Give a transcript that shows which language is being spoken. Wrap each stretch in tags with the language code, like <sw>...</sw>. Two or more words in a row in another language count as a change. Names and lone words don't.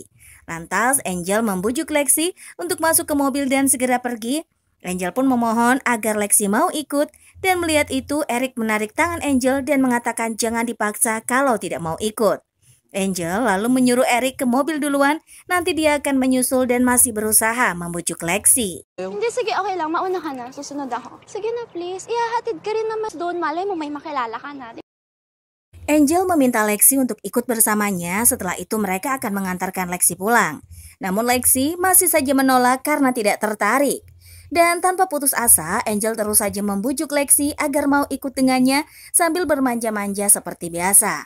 <id>Lantas Angel membujuk Lexi untuk masuk ke mobil dan segera pergi. Angel pun memohon agar Lexi mau ikut dan melihat itu Eric menarik tangan Angel dan mengatakan jangan dipaksa kalau tidak mau ikut. Angel lalu menyuruh Eric ke mobil duluan, nanti dia akan menyusul dan masih berusaha membujuk Lexi.</id> <tl>Hindi, sige, okay lang. Mauna ka na. Susunod ako. Sige na, please. Ihahatid ka rin naman doon. Malay mo may makilala ka na.</tl> <id>Angel meminta Lexi untuk ikut bersamanya, setelah itu mereka akan mengantarkan Lexi pulang. Namun Lexi masih saja menolak karena tidak tertarik. Dan tanpa putus asa, Angel terus saja membujuk Lexi agar mau ikut dengannya sambil bermanja-manja seperti biasa.</id>